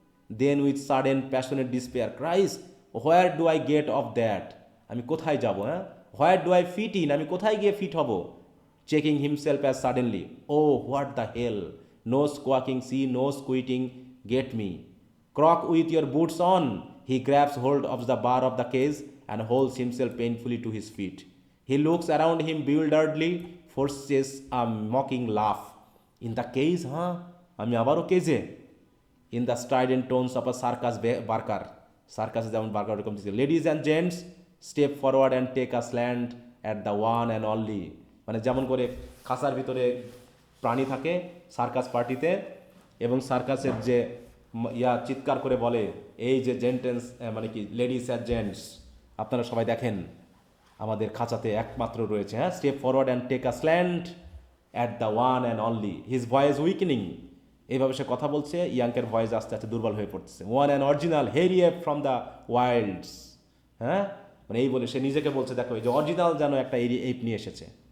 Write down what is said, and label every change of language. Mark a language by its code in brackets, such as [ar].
[en] then with sudden passionate despair cries, where do I get off that, [bn] আমি কোথায় যাব, [en] হ্যাঁ, where do I fit in, [bn] আমি কোথায় গিয়ে ফিট হব। [en] Checking himself as suddenly, oh what the hell, no squawking see, no quitting, get me. Croak with your boots on, he grabs hold of the bar of the cage and holds himself painfully to his feet. He looks around him bewilderedly, forces a mocking laugh. In the cage, huh? [bn] আমি আবারও কেজে। [en] In the strident tones of a circus barker, [bn] সার্কাসে যেমন Barker এরকম দিচ্ছে। [en] Ladies and gents, step forward and take a slant at the one and only, [bn] মানে যেমন করে খাঁচার ভিতরে প্রাণী থাকে সার্কাস পার্টিতে, এবং সার্কাসের যে চিৎকার করে বলে, এই যে জেন্টেন্স মানে কি [en] ladies and gents, [bn] আপনারা সবাই দেখেন আমাদের খাঁচাতে একমাত্র রয়েছে, হ্যাঁ, [en] Step forward and take a stand at the one and only, his voice weakening. [bn] এইভাবে সে কথা বলছে, ইয়াংকের ভয়েস আস্তে আস্তে দুর্বল হয়ে পড়তেছে। [en] one and original hairy ape from the wilds, [bn] হ্যাঁ, মানে এই বলে সে নিজেকে বলছে, দেখো এই যে অরিজিনাল যেন একটা এপ নিয়ে এসেছে।